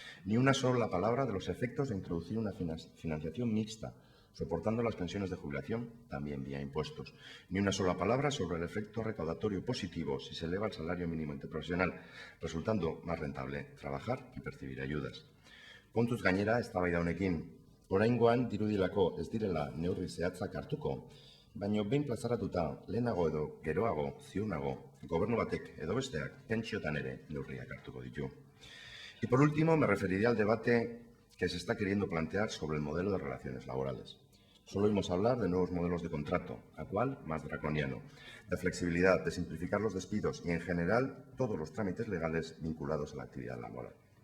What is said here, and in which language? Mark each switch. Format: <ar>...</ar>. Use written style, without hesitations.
<es>Ni una sola palabra de los efectos de introducir una financiación mixta, soportando las pensiones de jubilación también vía impuestos. Ni una sola palabra sobre el efecto recaudatorio positivo si se eleva el salario mínimo interprofesional, resultando más rentable trabajar y percibir ayudas.</es> <eu>Kontuz gainera, eztabaida honekin, oraingoan dirudilako ez direla neurri zehatzak hartuko, baina behin plazaratuta lehenago edo geroago, ziurnago, gobernu batek edo besteak pentsiotan ere neurriak hartuko ditu.</eu> <es>Y por último, me referiré al debate que se está queriendo plantear sobre el modelo de relaciones laborales. Solo oímos hablar de nuevos modelos de contrato, a cual más draconiano, de flexibilidad, de simplificar los despidos y, en general, todos los trámites legales vinculados a la actividad laboral.</es>